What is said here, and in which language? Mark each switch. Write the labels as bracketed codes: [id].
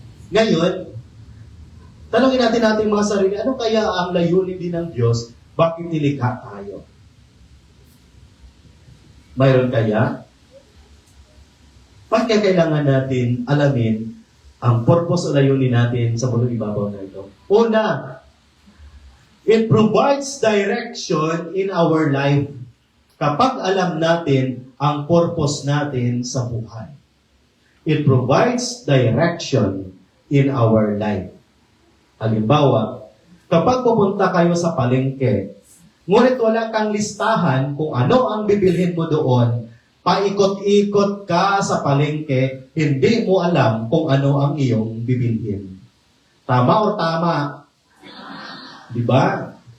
[tl] Ngayon, tanungin natin mga sarili, ano kaya ang layunin din ng Diyos? Bakit nilikha tayo? Mayroon kaya? Bakit kailangan natin alamin ang purpose o layunin natin sa mundong ibabaw na ito? [en] Una, it provides direction in our life. [tl] Kapag alam natin ang purpose natin sa buhay. [en] It provides direction in our life. [tl] Halimbawa, kapag pupunta kayo sa palengke, ngunit wala kang listahan kung ano ang bibilhin mo doon, paikot-ikot ka sa palengke, hindi mo alam kung ano ang iyong bibilhin. Tama o tama? Di ba?